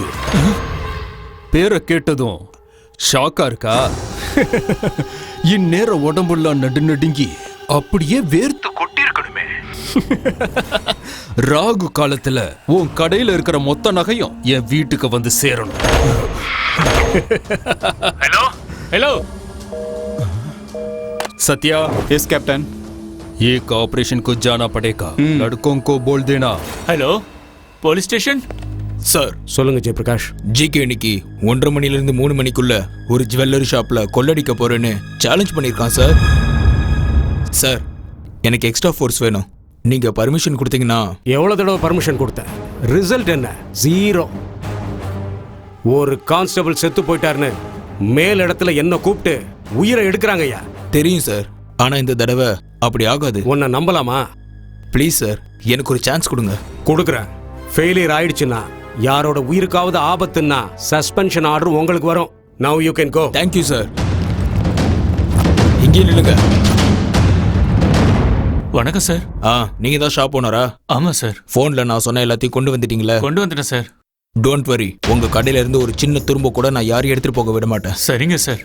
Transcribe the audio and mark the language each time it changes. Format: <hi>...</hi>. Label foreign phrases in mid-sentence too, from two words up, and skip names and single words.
<ta>பேரை கேட்டதும் ஷாக்கா இருக்கா? இந்நேரம் உடம்புலாம் நடுநடுங்கி அப்படியே வேர்த்து கொட்டிருக்கணுமே. ராகு காலத்துல உன் கடையில இருக்கிற மொத்த நகையும் என் வீட்டுக்கு வந்து சேரணும்.</ta> <en>हेलो हेलो</en> <hi>सत्या,</hi> <en>yes captain.</en> <hi>एक ऑपरेशन को जाना पड़ेगा. लड़कों को बोल देना.</hi> <en>हेलो police station.</en> <ta>சார், சொல்லுங்க ஜெயபிரகாஷ். ஜிகே இன்னைக்கு 1:30 மணிலேருந்து 3 மணிக்குள்ள ஒரு</ta> <en>jewellery shop</en> <ta>கொள்ளடிக்க போறேன்னு சேலஞ்ச் பண்ணியிருக்கான் சார். சார், எனக்கு</ta> <en>extra force</en> <ta>வேணும். நீங்க பர்மிஷன் கொடுத்தீங்கன்னா. எவ்வளவு தடவை பர்மிஷன் கொடுத்தேன்? ரிசல்ட் என்ன? 0. ஒரு கான்ஸ்டபிள் செத்து போயிட்டாருன்னு மேல் இடத்துல என்ன கூப்பிட்டு உயிரை எடுக்கிறாங்க ஐயா. தெரியும் சார், ஆனா இந்த தடவை அப்படி ஆகாது. உன்னை நம்பலாமா? ப்ளீஸ் சார், எனக்கு ஒரு சான்ஸ் கொடுங்க. கொடுக்குறேன். ஃபெயிலியர் ஆயிடுச்சுன்னா, யாரோட உயிருக்காவது ஆபத்துன்னா</ta> <en>suspension order</en> <ta>உங்களுக்கு வரும்.</ta> <en>now you can go.</en> <ta>தேங்க்யூ சார். இங்கே நில்லுங்க. வணக்கம் சார். நீங்க தான்</ta> <en>shop owner?</en> <ta>ஆமா சார். போன்ல நான் சொன்ன எல்லாத்தையும் கொண்டு வந்துட்டீங்களா? கொண்டு வந்துட்டேன் சார்.</ta> <en>don't worry,</en> <ta>உங்க கடையில இருந்து ஒரு சின்ன துரும்ப கூட நான் யாரையும் எடுத்துட்டு போக விட மாட்டேன். சரிங்க சார்.</ta>